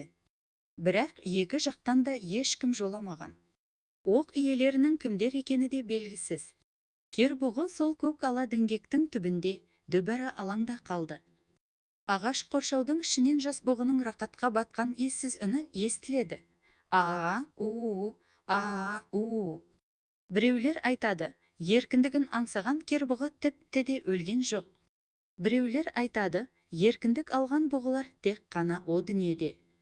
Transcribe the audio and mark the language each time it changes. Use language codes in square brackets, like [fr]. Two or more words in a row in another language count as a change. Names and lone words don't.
[kk] Бірақ екі жақтан да ешкім жоламаған. Оқ иелерінің кімдер екені де белгісіз. Кер бұғы сол көк ала діңгектің түбінде дүбәрі алаңда қалды. Ағаш қоршаудың ішінен жас бұғының рақатқа батқан ессіз үні естіледі. А-а-у, а-а-у. Біреулер айтады, еркіндігін аңсаған кер бұғы тіпті де өлген жоқ. Біреулер айтады, еркіндік алған бұғылар тек қана о дүниеде.